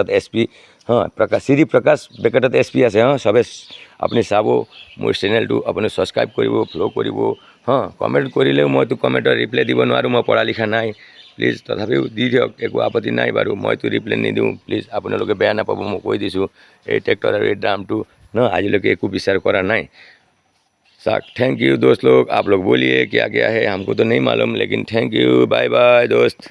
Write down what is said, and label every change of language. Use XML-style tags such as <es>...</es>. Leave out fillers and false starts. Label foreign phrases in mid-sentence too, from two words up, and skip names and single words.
<as>এসপি প্ৰকাশ শ্ৰী প্ৰকাশ ব্ৰেকেটত এসপি আছে সবে আপুনি চাব মোৰ চেনেলটো আপুনি সাবস্ক্ৰাইব কৰিব ফলো কৰিব কমেণ্ট কৰিলেও মইতো কমেণ্টৰ ৰিপ্লাই দিব নোৱাৰোঁ মই পঢ়া লিখা নাই প্লিজ তথাপিও দি দিয়ক একো আপত্তি নাই বাৰু মইতো ৰিপ্লাই নিদিওঁ প্লিজ আপোনালোকে বেয়া নাপাব মই কৈ দিছোঁ এই ট্ৰেক্টৰ আৰু এই দামটো আজিলৈকে একো বিচাৰ কৰা নাই</as> <hi>थैंक यू दोस्त लोग आप लोग बोलिए क्या क्या है हमको तो नहीं मालूम लेकिन थैंक यू बाय बाय दोस्त।</hi>